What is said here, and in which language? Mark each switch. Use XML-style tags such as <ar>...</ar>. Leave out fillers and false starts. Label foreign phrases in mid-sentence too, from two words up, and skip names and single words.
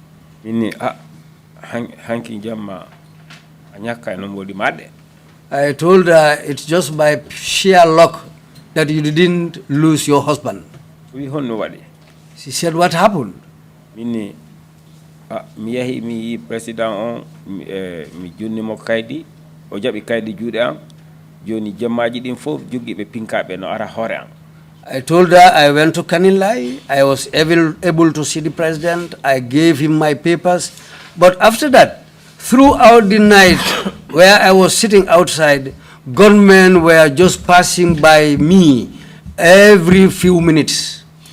<en>Hanking Jamma Anyaka nobody mad. I told her it's just by sheer luck that you didn't lose your husband. We heard nobody. She said, "What happened?"</en> <ff>Mini mi president on mi junni mo kaydi o jabi kaydi juude am joni jemmaji din fof jogi be pinkabe no ara hore am.</ff> <en>I told her I went to Kanilai. I was able to see the president. I gave him my papers. But after that, throughout the night where I was sitting outside, gunmen were just passing by me every few minutes.</en>